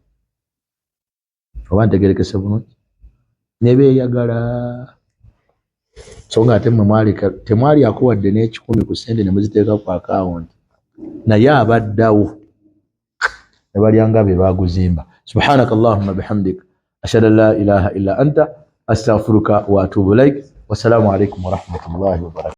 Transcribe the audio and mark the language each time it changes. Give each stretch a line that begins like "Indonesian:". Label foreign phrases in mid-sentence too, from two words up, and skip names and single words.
Ganda: Oba ntegerekese bulungi? Ne beeyagala. So nga ate mmwe temwalyako wadde n'ekikumi ku ssente ne muziteeka ku akawunti, naye abaddawo ne balyanga be baguzimba.
Arabic: سبحانك اللهم وبحمدك أشهد أن لا إله إلا أنت أستغفرك وأتوب إليك. والسلام عليكم ورحمة الله وبركاته.